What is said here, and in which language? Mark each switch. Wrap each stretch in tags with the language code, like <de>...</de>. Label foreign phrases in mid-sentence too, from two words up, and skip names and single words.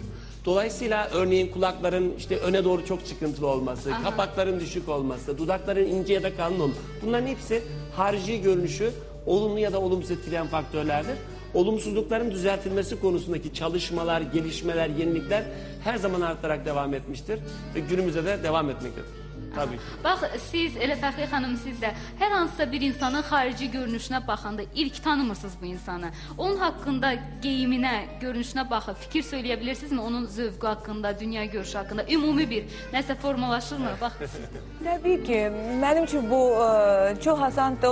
<tr>Dolayısıyla örneğin kulakların işte öne doğru çok çıkıntılı olması, kapakların düşük olması, dudakların ince ya da kalın olması, bunların hepsi harici görünüşü olumlu ya da olumsuz etkileyen faktörlerdir. Olumsuzlukların düzeltilmesi konusundaki çalışmalar, gelişmeler, yenilikler her zaman artarak devam etmiştir ve günümüzde de devam etmektedir. Tabii ki.</tr> <az>Bax, siz, elə Fəxriyə xanım, siz də hər hansısa bir insanın xarici görünüşünə baxanda ilk tanımırsınız bu insanı. Onun haqqında, geyiminə, görünüşünə baxıb fikir söyləyə bilirsinizmi? Onun zövqü haqqında, dünya görüşü haqqında, ümumi bir nəsə formalaşırmı? Bax. Təbii ki, mənim üçün bu çox asandır.</az>